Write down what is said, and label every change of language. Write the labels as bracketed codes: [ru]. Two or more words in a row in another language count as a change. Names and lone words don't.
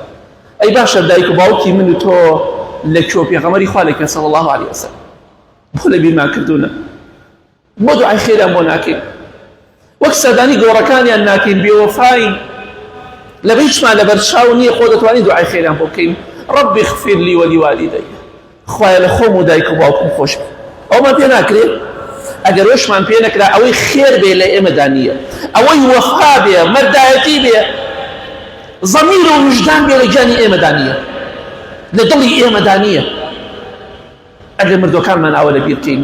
[ckb] ئەی باشە دایک و باوکی من و تۆ لە کوێ پێغەمبەری خوا لەکوێ [ar] صلی الله علیه وسلم [ckb] بۆ لە بیرمان کردوونە بۆ دوعای خێریان بۆ ناکەین وەک سەردانی گۆڕەکانیان ناکەین بێوەفاین لەبەر هیچمان لەبەر چاو نییە خۆ دەتوانین دوعای خێریان بۆ بکەین [ar] ربی اغفر لي ولوالدي [ckb] خوایە لە خۆم و دایک و باوکم خۆش بێ ئەومان پێ ناکرێت ئەگەر وەشمان پێ نەکرا ئەوەی خێر بێ لە ئێمەدا نییە ئەوەی وەفا بێ مەردایەتی بێ زەمیر و وجدان بێ لە گیانی ئێمەدا نییە لە دڵی ئێمەدا نییە ئەگەر مردوەکانمان ئەوە لەبیر بکەین